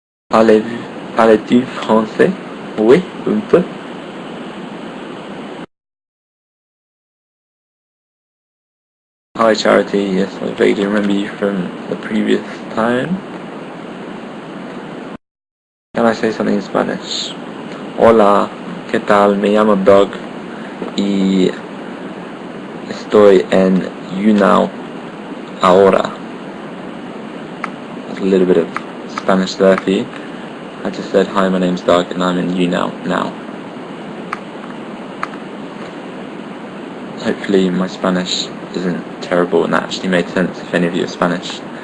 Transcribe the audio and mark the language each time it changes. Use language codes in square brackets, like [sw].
[fr] Parles-tu français? Oui, un peu. [en] Hi Charity, yes, I vaguely remember you from the previous time. Can I say something in Spanish? [es] Hola, ¿qué tal? Me llamo Doug y estoy en YouNow ahora. [en] There's a little bit of Spanish there for you. I just said, hi, my name's Doug and I'm in YouNow now. Hopefully my Spanish isn't terrible and that actually made sense if any of you are Spanish.